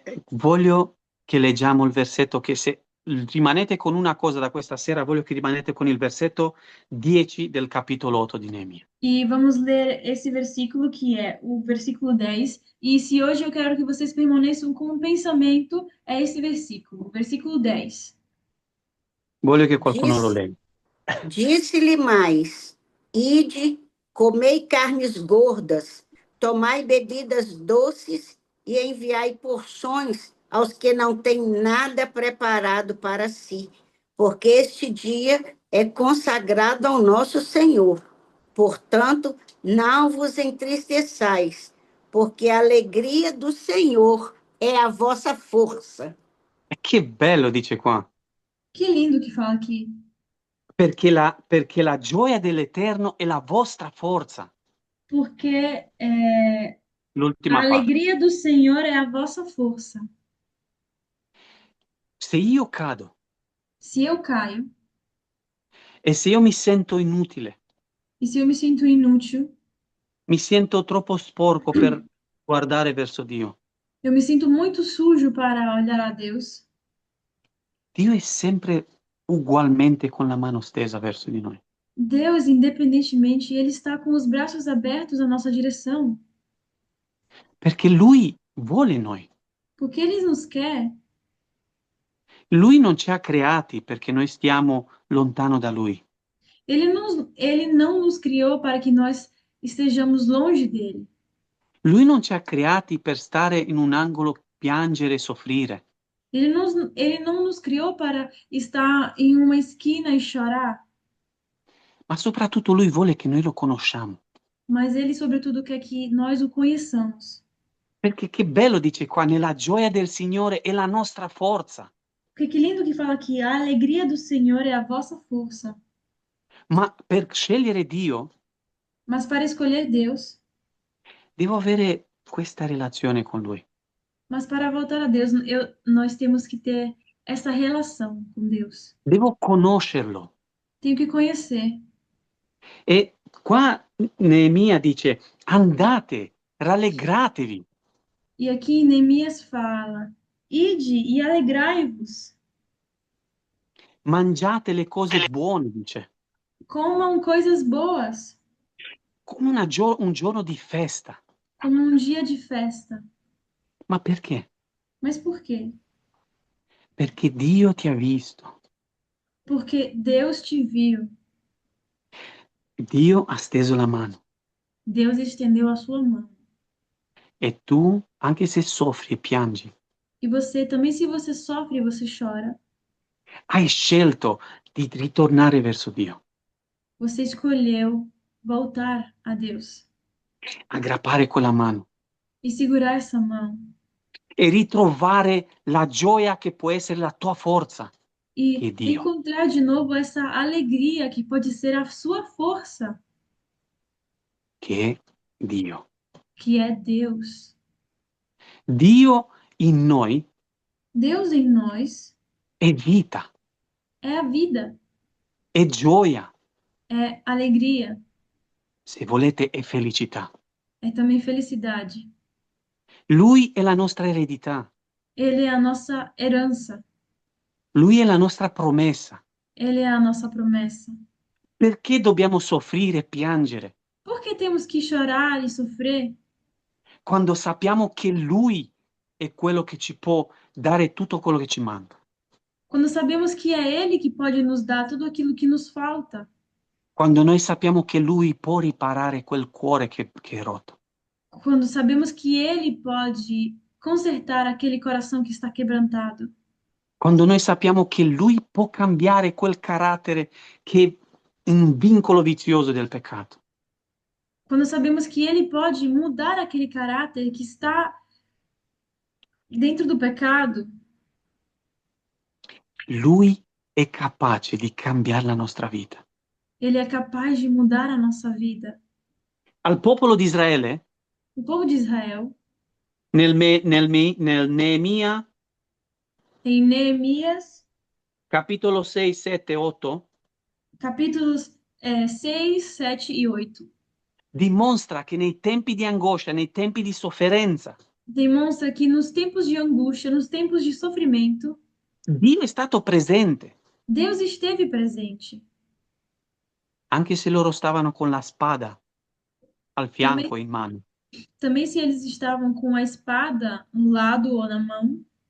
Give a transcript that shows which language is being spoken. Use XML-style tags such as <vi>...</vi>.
<it>Voglio che leggiamo il versetto che se rimanete con una cosa da questa sera, voglio che rimanete con il versetto 10 del capitolo 8 di Neemia.</it> <pt>E vamos ler esse versículo, que é o versículo 10. E se hoje eu quero que vocês permaneçam com um pensamento, é esse versículo, versículo 10.</pt> <it>Voglio che qualcuno lo</it> <pt>Diz,</pt> <it>legga.</it> <pt>disse-lhe mais: Ide, comei carnes gordas, tomai bebidas doces e enviai porções aos que não têm nada preparado para si, porque este dia é consagrado ao nosso Senhor. Portanto, não vos entristeçais, porque a alegria do Senhor é a vossa força.</pt> <it>E che bello, dice qua,</it> <pt>Que lindo que fala aqui.</pt> <it>perché la gioia dell'Eterno è la vostra forza.</it> <pt>Porque a</pt> <it>L'ultima parte.</it> <pt>alegria do Senhor é a vossa força.</pt> <it>Se io cado</it> <pt>Se eu caio,</pt> <it>e se io mi sento inutile,</it> <pt>e se eu me sinto inútil,</pt> <it>mi sento troppo sporco per guardare verso Dio,</it> <pt>eu me sinto muito sujo para olhar a Deus.</pt> <it>Dio è sempre ugualmente con la mano stesa verso di noi.</it> <pt>Deus, independentemente, Ele está com os braços abertos à nossa direção.</pt> <it>Perché Lui vuole noi.</it> <pt>Porque Ele nos quer.</pt> <it>Lui non ci ha creati perché noi stiamo lontano da Lui.</it> <pt>Ele não nos criou para que nós estejamos longe dele.</pt> <it>Lui non ci ha creati per stare in un angolo, piangere e soffrire.</it> <pt>Ele não nos criou para estar em uma esquina e chorar.</pt> <it>Ma soprattutto Lui vuole che noi lo conosciamo.</it> <pt>Mas Ele, sobretudo, quer que nós o conheçamos.</pt> <it>Perché che bello, dice qua, nella gioia del Signore è la nostra forza.</it> <pt>Porque que lindo que fala aqui, a alegria do Senhor é a vossa força.</pt> <it>Ma per scegliere Dio,</it> <pt>Mas para escolher Deus,</pt> <it>devo avere questa relazione con Lui.</it> <pt>mas para voltar a Deus, nós temos que ter essa relação com Deus.</pt> <it>Devo conoscerlo.</it> <pt>Tenho que conhecer.</pt> <it>E qua Neemia dice, andate, rallegratevi.</it> <pt>E aqui Neemias fala: Ide e alegrai-vos,</pt> <it>Mangiate le cose buone, dice,</it> <pt>comam coisas boas,</pt> <it>come un giorno di festa.</it> <pt>como um dia de festa.</pt> <it>Ma perché?</it> <pt>Mas por quê?</pt> <it>Perché Dio ti ha visto.</it> <pt>Porque Deus te viu.</pt> <it>Dio ha steso la mano.</it> <pt>Deus estendeu a sua mão.</pt> <it>E tu, anche se soffri e piangi,</it> <pt>E você também, se você sofre, você chora.</pt> <it>hai scelto di ritornare verso Dio,</it> <pt>Você escolheu voltar a Deus</pt> <it>aggrappare quella mano</it> <pt>e segurar essa mão</pt> <it>e ritrovare la gioia che può essere la tua forza, che è</it> <pt>e</pt> <it>Dio.</it> <pt>encontrar de novo essa alegria que pode ser a sua força,</pt> <it>Che è Dio.</it> <pt>que é Deus.</pt> <it>Dio in noi</it> <pt>Deus em nós</pt> <it>è vita,</it> <pt>é a vida,</pt> <it>è gioia,</it> <pt>é alegria,</pt> <it>se volete è felicità.</it> <pt>é também felicidade.</pt> <it>Lui è la nostra eredità,</it> <pt>Ele é a nossa herança,</pt> <it>Lui è la nostra promessa.</it> <pt>ele é a nossa promessa.</pt> <it>Perché dobbiamo soffrire e piangere</it> <pt>Por que temos que chorar e sofrer</pt> <it>quando sappiamo che Lui è quello che ci può dare tutto quello che ci manca?</it> <pt>quando sabemos que é Ele que pode nos dar tudo aquilo que nos falta?</pt> <it>Quando noi sappiamo che Lui può riparare quel cuore che è rotto.</it> <pt>Quando sabemos que Ele pode consertar aquele coração que está quebrantado?</pt> <it>Quando noi sappiamo che Lui può cambiare quel carattere che è un vincolo vizioso del peccato.</it> <pt>Quando sabemos que Ele pode mudar aquele caráter que está dentro do pecado?</pt> <it>Lui è capace di cambiare la nostra vita.</it> <pt>Ele é capaz de mudar a nossa vida.</pt> <it>Al popolo di Israele,</it> <pt>O povo de Israel,</pt> <it>nel Neemia,</it> <pt>em Neemias,</pt> <it>capitolo 6, 7, 8,</it> <pt>capítulos 6, 7 e 8,</pt> <it>dimostra che nei tempi di angoscia, nei tempi di sofferenza,</it> <pt>demonstra que nos tempos de angústia, nos tempos de sofrimento,</pt> <it>Dio è stato presente,</it> <pt>Deus esteve presente.</pt> <it>anche se loro stavano con la spada al fianco</it> <pt>Também,</pt> <it>in mano.</it> <pt>também se eles estavam com a espada no lado ou na mão</pt>